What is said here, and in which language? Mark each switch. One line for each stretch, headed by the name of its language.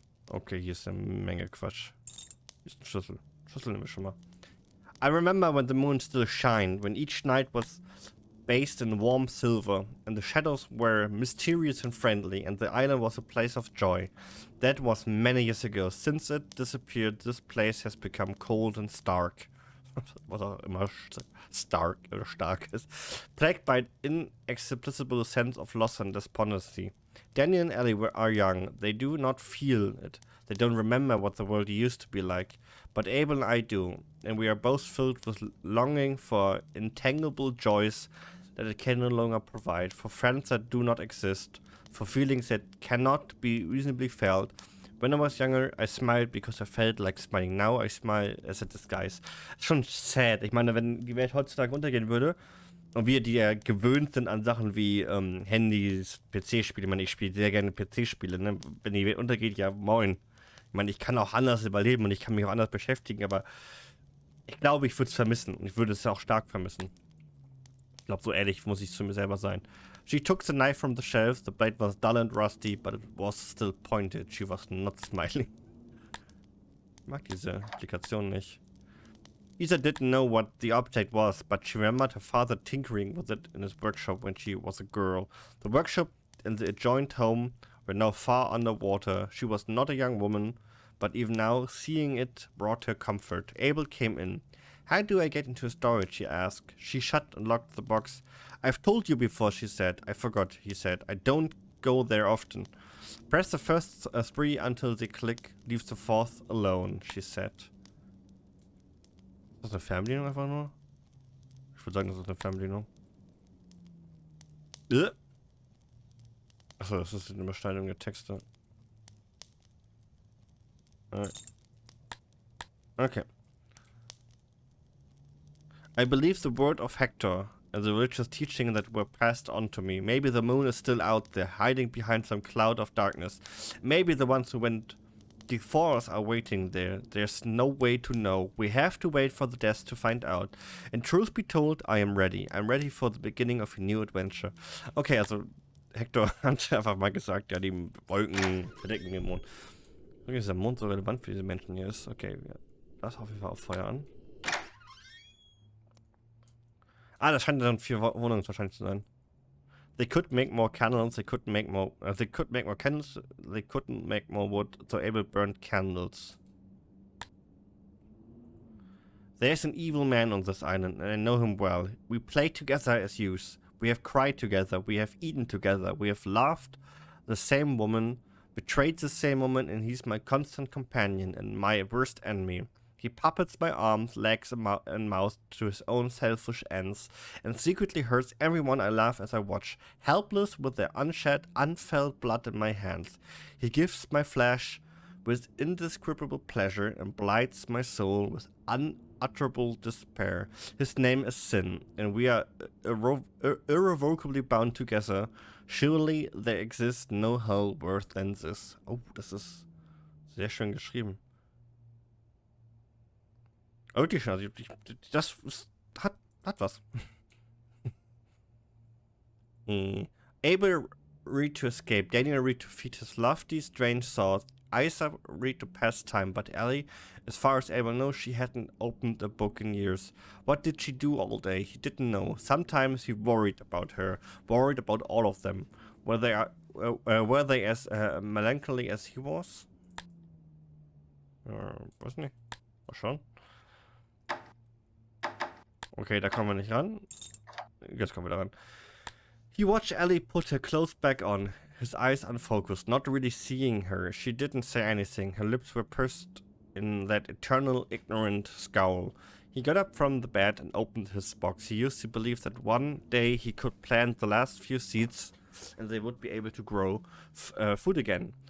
German: Okay, hier ist eine Menge Quatsch. Hier ist ein Schlüssel. Schlüssel nehmen wir schon mal.
English: I remember when the moon still shined, when each night was bathed in warm silver, and the shadows were mysterious and friendly, and the island was a place of joy. That was many years ago. Since it disappeared, this place has become cold and stark.
German: Was auch immer stark oder stark ist.
English: Plagued by an inexplicable sense of loss and despondency. Daniel and Ellie are young. They do not feel it. They don't remember what the world used to be like. But Abel and I do. And we are both filled with longing for intangible joys that it can no longer provide. For friends that do not exist. For feelings that cannot be reasonably felt. When I was younger, I smiled because I felt like smiling. Now I smile as a disguise.
German: Schon sad. Ich meine, wenn die Welt heutzutage untergehen würde und wir, die ja gewöhnt sind an Sachen wie Handys, PC-Spiele, ich meine, ich spiele sehr gerne PC-Spiele, ne? Wenn die Welt untergeht, ja moin. Ich meine, ich kann auch anders überleben und ich kann mich auch anders beschäftigen, aber ich glaube, ich würde es vermissen und ich würde es auch stark vermissen. Ich glaube, so ehrlich muss ich zu mir selber sein.
English: She took the knife from the shelf. The blade was dull and rusty, but it was still pointed. She was not smiling.
German: Ich mag diese Applikation nicht.
English: Isa didn't know what the object was, but she remembered her father tinkering with it in his workshop when she was a girl. The workshop and the adjoined home were now far underwater. She was not a young woman, but even now, seeing it brought her comfort. Abel came in. How do I get into storage, she asked. She shut and locked the box. I've told you before, she said. I forgot, he said. I don't go there often. Press the first 3 until they click. Leave the 4th alone, she said.
German: Ist das eine Fernbedienung einfach nur? Ich würde sagen, das ist eine Fernbedienung. Achso, das ist eine Überschneidung der Texte. Okay.
English: I believe the word of Hector and the religious teaching that were passed on to me. Maybe the moon is still out there, hiding behind some cloud of darkness. Maybe the ones who went before us are waiting there. There's no way to know. We have to wait for the death to find out. And truth be told, I am ready. I'm ready for the beginning of a new adventure.
German: Okay, also Hector hat einfach mal gesagt, ja, die Wolken verdecken den Mond. Irgendwie ist der Mond so relevant für diese Menschen hier ist. Okay, das auf jeden Fall auf Feuer an. Ah, das scheint dann 4 Wohnungen wahrscheinlich zu sein.
English: They could make more candles, they could make more candles, they couldn't make more wood, so Abel burned candles. There's an evil man on this island, and I know him well. We played together as youths. We have cried together, we have eaten together, we have laughed the same woman, betrayed the same woman, and he's my constant companion and my worst enemy. He puppets my arms, legs, and mouth to his own selfish ends, and secretly hurts everyone I love as I watch, helpless with their unshed, unfelt blood in my hands. He gives my flesh with indescribable pleasure and blights my soul with unutterable despair. His name is Sin, and we are irrevocably bound together. Surely there exists no hell worse than this.
German: Oh, das ist sehr schön geschrieben. Wirklich, also das hat was.
English: Abel read to escape, Daniel read to feed his lofty, strange thoughts, Isa read to pass time, but Ellie, as far as Abel knows, she hadn't opened a book in years. What did she do all day? He didn't know. Sometimes he worried about her, worried about all of them. Were they as melancholy as he was?
German: Weiß nicht. Mal schauen. Okay, da kommen wir nicht ran. Jetzt kommen wir daran.
English: He watched Ellie put her clothes back on, his eyes unfocused, not really seeing her. She didn't say anything. Her lips were pursed in that eternal, ignorant scowl. He got up from the bed and opened his box. He used to believe that one day he could plant the last few seeds and they would be able to grow food again.